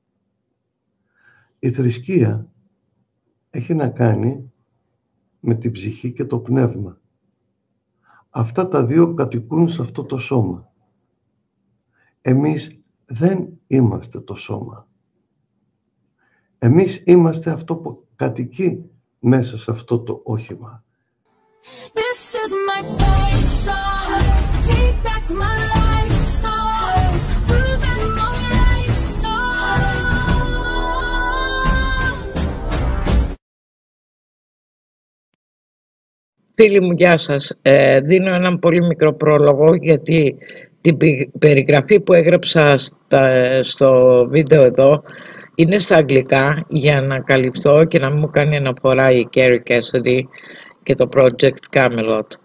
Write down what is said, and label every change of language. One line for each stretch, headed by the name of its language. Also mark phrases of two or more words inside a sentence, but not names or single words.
Greek: Η θρησκεία έχει να κάνει με την ψυχή και το πνεύμα. Αυτά τα δύο κατοικούν σε αυτό το σώμα. Εμείς δεν είμαστε το σώμα. Εμείς είμαστε αυτό που κατοικεί μέσα σε αυτό το όχημα.
English: This is my fight song. Take back my life song. Proving my right song.
Greek: Φίλοι μου, γεια σας. Δίνω έναν πολύ μικρό πρόλογο γιατί την περιγραφή που έγραψα στο βίντεο εδώ είναι στα αγγλικά για να καλυφθώ και να μην μου κάνει αναφορά η Kerry Cassidy και το Project Camelot.